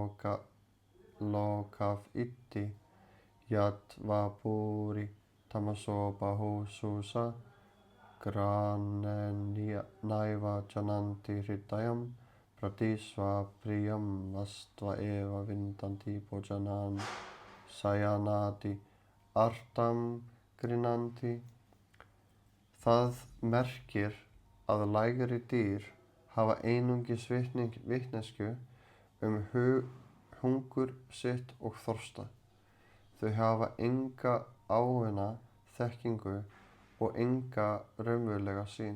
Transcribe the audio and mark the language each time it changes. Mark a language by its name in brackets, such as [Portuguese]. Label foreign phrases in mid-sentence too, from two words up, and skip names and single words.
[Sanskrit] lokav itti yat vapuri tamaso bahu susa granenaiva jananti hridayam pratisva priyam vastva eva vindanti bojanan sayanati artam grinanti. [Icelandic] Það merkir að lægri dýr hafa einungis vitneskju hungur sitt og þorsta. Þau hafa enga áunna þekkingu og enga raunverulega sýn.